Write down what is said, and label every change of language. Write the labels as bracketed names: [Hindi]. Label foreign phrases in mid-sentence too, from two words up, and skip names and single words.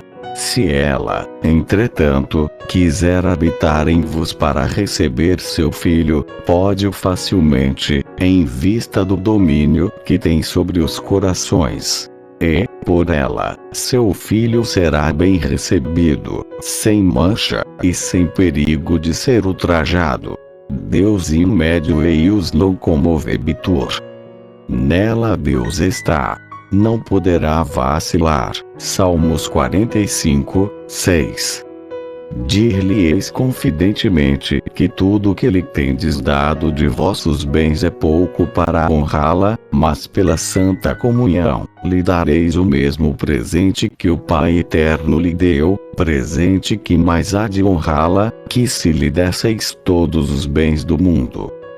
[Portuguese] Se ela, entretanto, quiser habitar em vos para receber seu filho, pode-o facilmente, em vista do domínio que tem sobre os corações. E, por ela, seu filho será bem recebido, sem mancha, e sem perigo de ser ultrajado. [Latin] Deus in medio eius non commovebitur. [Portuguese] Nela Deus está. Não poderá vacilar. Salmos 45, 6. Dir-lhe-eis confidentemente que tudo o que lhe tendes dado de vossos bens é pouco para honrá-la, mas pela santa comunhão, lhe dareis o mesmo presente que o Pai Eterno lhe deu, presente que mais há de honrá-la, que se lhe desseis todos os bens do mundo.